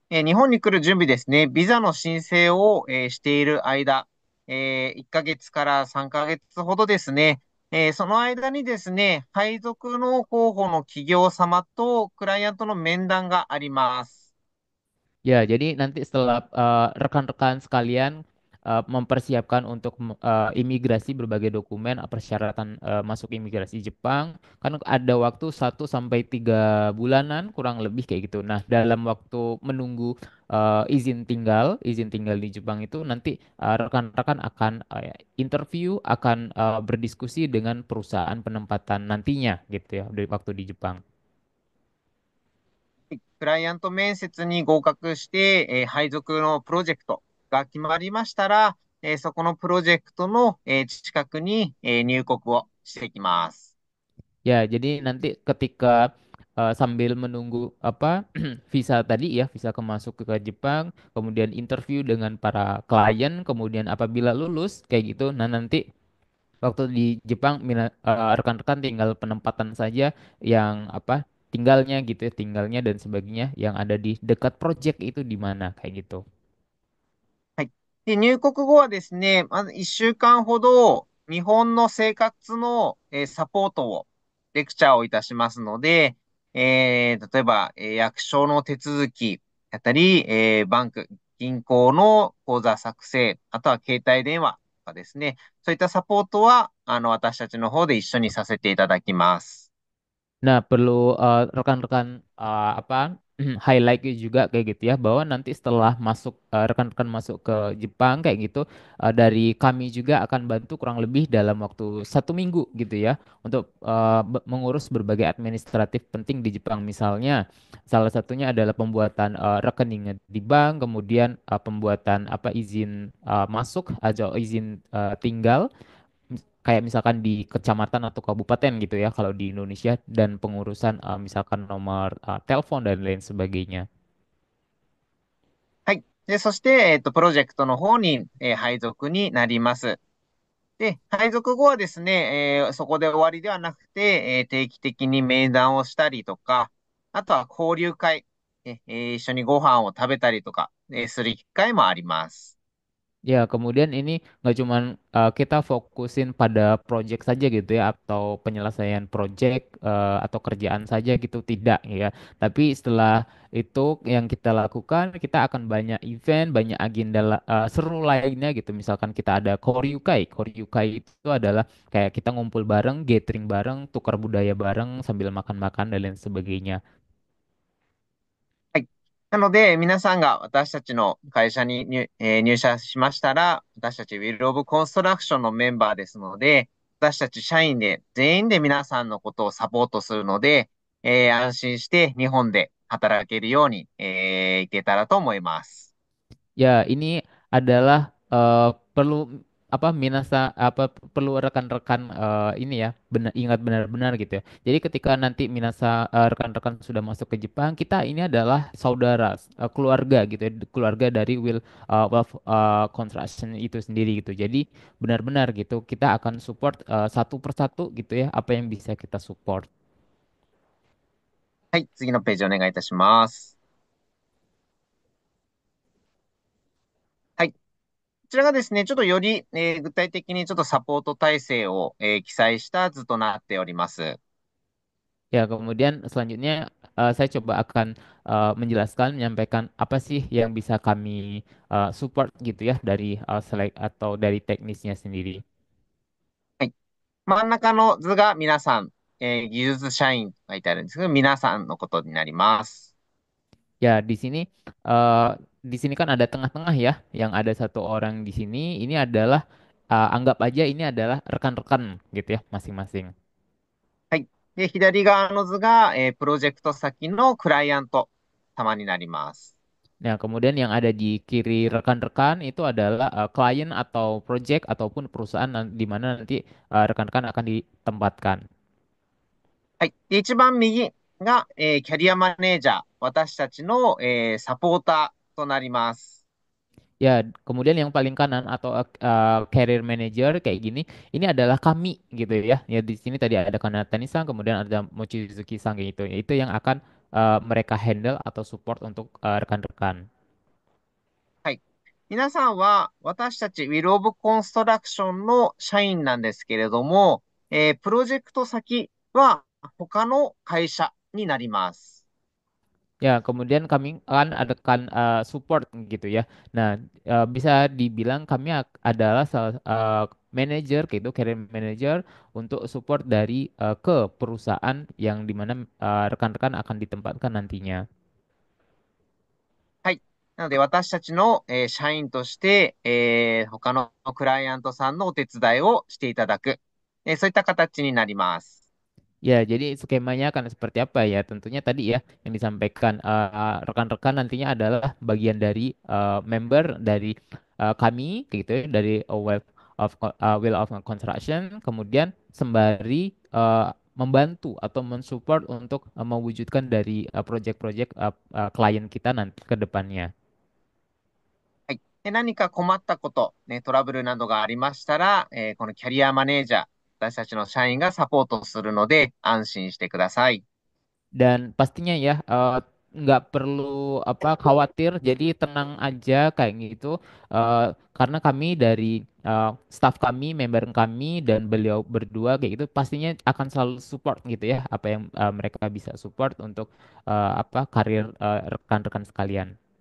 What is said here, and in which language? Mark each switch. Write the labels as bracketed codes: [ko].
[ja] 日本に来る準備ですね。ビザの申請を、している間、1ヶ月から3ヶ月ほどですね。その間にですね、配属の候補の企業様とクライアントの面談があります。 [id] Ya, jadi nanti setelah rekan-rekan sekalian mempersiapkan untuk imigrasi berbagai dokumen, persyaratan masuk imigrasi Jepang, kan ada waktu 1 sampai 3 bulanan kurang lebih kayak gitu. Nah, dalam waktu menunggu izin tinggal di Jepang itu nanti rekan-rekan akan interview, akan berdiskusi dengan perusahaan penempatan nantinya gitu ya, di waktu di Jepang. [ja] クライアント面接に合格して、配属のプロジェクトが決まりましたら、そこのプロジェクトの、近くに、入国をしてきます。 [id] Ya, jadi nanti ketika sambil menunggu apa visa tadi ya, visa masuk ke Jepang, kemudian interview dengan para klien, kemudian apabila lulus kayak gitu, nah nanti waktu di Jepang rekan-rekan tinggal penempatan saja yang apa tinggalnya gitu ya, tinggalnya dan sebagainya yang ada di dekat project itu di mana kayak gitu. [ja] はい。で、入国後はですね、まず1週間ほど日本の生活の、サポートを、レクチャーをいたしますので、例えば、役所の手続きだったり、バンク、銀行の口座作成、あとは携帯電話とかですね、そういったサポートは、私たちの方で一緒にさせていただきます。 [id] Nah, perlu rekan-rekan apa highlight juga kayak gitu ya bahwa nanti setelah masuk rekan-rekan masuk ke Jepang kayak gitu dari kami juga akan bantu kurang lebih dalam waktu 1 minggu gitu ya untuk mengurus berbagai administratif penting di Jepang misalnya salah satunya adalah pembuatan rekening di bank kemudian pembuatan apa izin masuk atau izin tinggal kayak misalkan di kecamatan atau kabupaten gitu ya kalau di Indonesia dan pengurusan misalkan nomor telepon dan lain sebagainya. [ja] はい。で、そして、プロジェクトの方に、配属になります。で、配属後はですね、そこで終わりではなくて、定期的に面談をしたりとか、あとは交流会、一緒にご飯を食べたりとか、する機会もあります。 [id] Ya, kemudian ini nggak cuman kita fokusin pada project saja gitu ya, atau penyelesaian project atau kerjaan saja gitu, tidak ya. Tapi setelah itu yang kita lakukan, kita akan banyak event, banyak agenda seru lainnya gitu. Misalkan kita ada Koryukai. Koryukai itu adalah kayak kita ngumpul bareng, gathering bareng, tukar budaya bareng sambil makan-makan dan lain sebagainya. [ja] はい。なので、皆さんが私たちの会社に入社しましたら、私たち Will of Construction のメンバーですので、私たち社員で全員で皆さんのことをサポートするので、安心して日本で働けるように、いけたらと思います。 [id] Ya, ini adalah perlu apa minasa apa perlu rekan-rekan ini ya benar ingat benar-benar gitu ya. Jadi ketika nanti minasa rekan-rekan sudah masuk ke Jepang, kita ini adalah saudara keluarga gitu ya, keluarga dari Wealth Construction itu sendiri gitu. Jadi benar-benar gitu kita akan support satu persatu gitu ya apa yang bisa kita support. [ja] はい。次のページお願いいたします。はい。こちらがですね、ちょっとより、具体的にちょっとサポート体制を、記載した図となっております。 [id] Ya, kemudian selanjutnya saya coba akan menjelaskan, menyampaikan apa sih yang bisa kami support gitu ya dari select atau dari teknisnya sendiri. [ja] はい。真ん中の図が皆さん、技術社員と書いてあるんですけど、皆さんのことになります。 [id] Ya, eh, di sini kan ada tengah-tengah ya, yang ada satu orang di sini. Ini adalah anggap aja ini adalah rekan-rekan gitu ya, masing-masing. [ja] はい。で、左側の図が、プロジェクト先のクライアント様になります。 [id] Nah, kemudian yang ada di kiri rekan-rekan itu adalah klien atau project ataupun perusahaan di mana nanti rekan-rekan akan ditempatkan. [ja] はい。で、一番右が、キャリアマネージャー。私たちの、サポーターとなります。 [id] Ya, kemudian yang paling kanan atau career manager kayak gini, ini adalah kami gitu ya. Ya di sini tadi ada Kanatani-san, kemudian ada Mochizuki-san gitu. Itu yang akan mereka handle atau support untuk rekan-rekan. [ja] はい。皆さんは、私たち Will of Construction の社員なんですけれども、プロジェクト先は他の会社になります。 [id] Ya, kemudian kami akan adakan support gitu ya. Nah, bisa dibilang kami adalah salah manager gitu, career manager untuk support dari ke perusahaan yang dimana rekan-rekan akan ditempatkan nantinya. [ja] はい。なので、私たちの、社員として、他のクライアントさんのお手伝いをしていただく、そういった形になります。 [id] Ya, jadi skemanya akan seperti apa ya? Tentunya tadi ya yang disampaikan rekan-rekan nantinya adalah bagian dari member dari kami gitu ya, dari Will of Construction, kemudian sembari membantu atau mensupport untuk mewujudkan dari project-project klien kita nanti ke depannya. [ja] はい。で、何か困ったこと、ね、トラブルなどがありましたら、このキャリアマネージャー、私たちの社員がサポートするので、安心してください。 [id] Dan pastinya ya nggak perlu apa khawatir, jadi tenang aja kayak gitu karena kami dari staff kami, member kami dan beliau berdua kayak gitu pastinya akan selalu support gitu ya apa yang mereka bisa support untuk apa karir rekan-rekan sekalian.